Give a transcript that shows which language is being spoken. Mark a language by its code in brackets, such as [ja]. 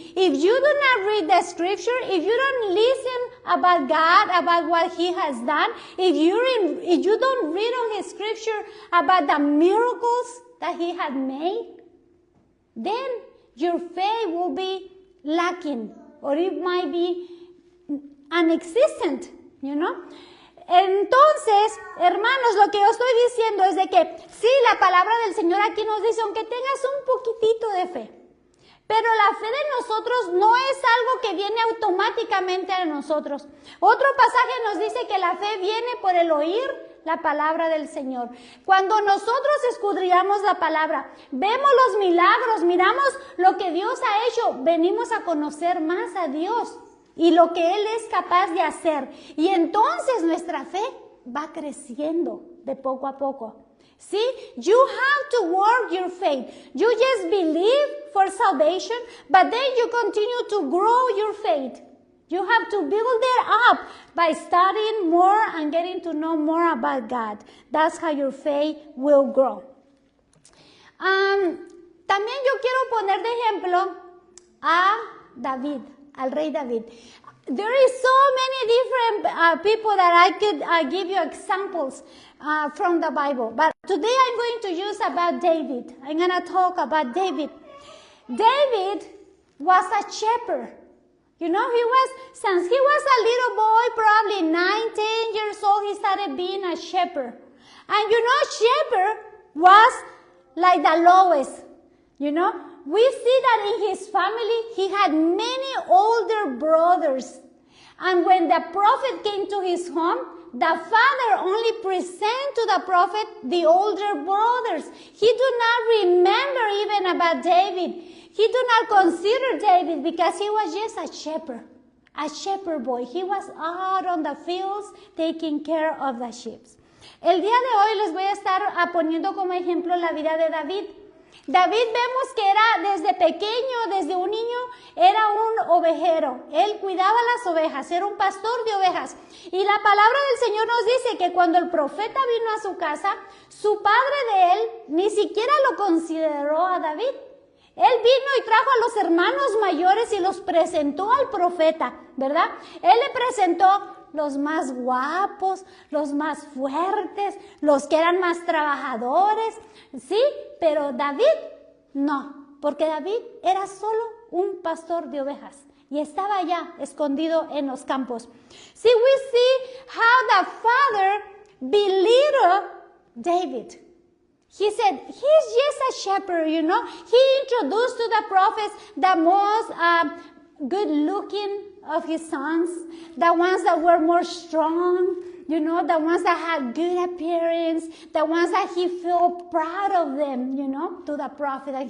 [en] If you do not read the scripture, if you don't listen about God, about what He has done, if you don't read on His scripture about the miracles that He had made, then your faith will be lacking, or it might be non-existent, you know. [es] Entonces, hermanos, lo que yo estoy diciendo es de que sí, la palabra del Señor aquí nos dice, aunque tengas un poquitito de fe, pero la fe de nosotros no es algo que viene automáticamente a nosotros. Otro pasaje nos dice que la fe viene por el oír la palabra del Señor. Cuando nosotros escudriñamos la palabra, vemos los milagros, miramos lo que Dios ha hecho, venimos a conocer más a Dios y lo que Él es capaz de hacer. Y entonces nuestra fe va creciendo de poco a poco. [en] See, you have to work your faith. You just believe for salvation, but then you continue to grow your faith. You have to build it up by studying more and getting to know more about God. That's how your faith will grow. [es] También yo quiero poner de ejemplo a David, al rey David. [en] There is so many different people that I could give you examples from the Bible. But today I'm going to use about David. I'm going to talk about David. David was a shepherd. You know, since he was a little boy, probably 9, 10 years old, he started being a shepherd. And you know, shepherd was like the lowest. You know, we see that in his family, he had many older brothers. And when the prophet came to his home, the father only presented to the prophet the older brothers. He did not remember even about David. He did not consider David because he was just a shepherd boy. He was out on the fields taking care of the sheep. [es] El día de hoy les voy a estar poniendo como ejemplo la vida de David. David vemos que era desde pequeño, desde un niño, era un ovejero. Él cuidaba las ovejas, era un pastor de ovejas. Y la palabra del Señor nos dice que cuando el profeta vino a su casa, su padre de él ni siquiera lo consideró a David. Él vino y trajo a los hermanos mayores y los presentó al profeta, ¿verdad? Él le presentó los más guapos, los más fuertes, los que eran más trabajadores, ¿sí? Pero David, no, porque David era solo un pastor de ovejas y estaba allá escondido en los campos. [en] See, we see how the father belittled David. He said, he's just a shepherd, you know. He introduced to the prophets the most good-looking of his sons, the ones that were more strong, you know, the ones that had good appearance, the ones that he felt proud of them, you know, to the prophet.